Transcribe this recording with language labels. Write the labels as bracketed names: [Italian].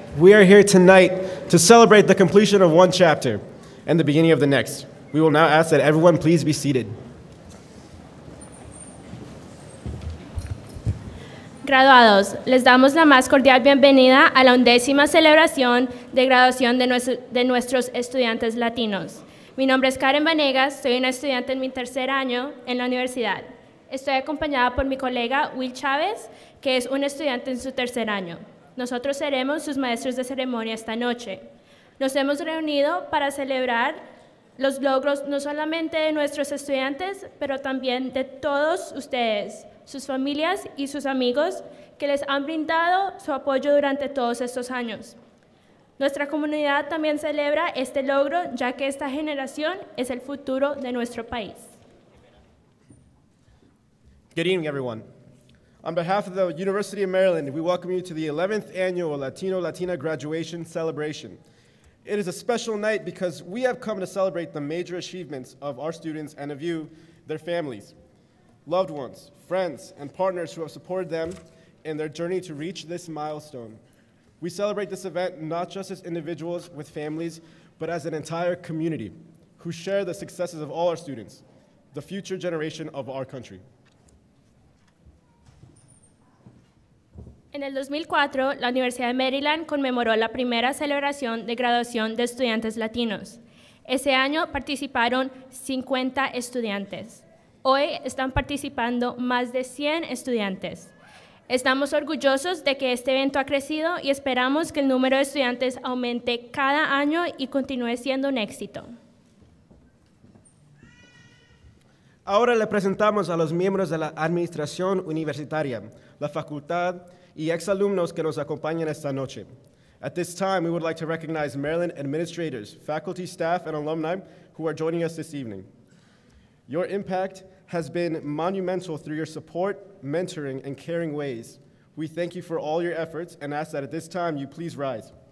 [English] We are here tonight to celebrate the completion of one chapter and the beginning of the next. We will now ask that everyone please be seated. [Spanish] Graduados, les damos la más cordial bienvenida a la 11ª celebración de graduación de nuestros estudiantes latinos. Mi nombre es Karen Vanegas, soy una estudiante en mi tercer año en la universidad. Estoy acompañada por mi colega Will Chávez, que es un estudiante en su tercer año. Nosotros seremos sus maestros de ceremonia esta noche. Nos hemos reunido para celebrar los logros no solamente de nuestros estudiantes, pero también de todos ustedes, sus familias y sus amigos que les han brindado su apoyo durante todos estos años. Nuestra comunidad también celebra este logro, ya que esta generación es el futuro de nuestro país. [English] Good evening, everyone. On behalf of the University of Maryland, we welcome you to the 11th annual Latino-Latina graduation celebration. It is a special night because we have come to celebrate the major achievements of our students and of you, their families, loved ones, friends, and partners who have supported them in their journey to reach this milestone. We celebrate this event not just as individuals with families, but as an entire community who share the successes of all our students, the future generation of our country. [Spanish] En el 2004, la Universidad de Maryland conmemoró la primera celebración de graduación de estudiantes latinos. Ese año participaron 50 estudiantes. Hoy están participando más de 100 estudiantes. Estamos orgullosos de que este evento ha crecido y esperamos que el número de estudiantes aumente cada año y continúe siendo un éxito. Ahora le presentamos a los miembros de la administración universitaria, la facultad y exalumnos que nos acompañan esta noche. [English] At this time, we would like to recognize Maryland administrators, faculty, staff, and alumni who are joining us this evening. Your impact has been monumental through your support, mentoring, and caring ways. We thank you for all your efforts and ask that at this time you please rise.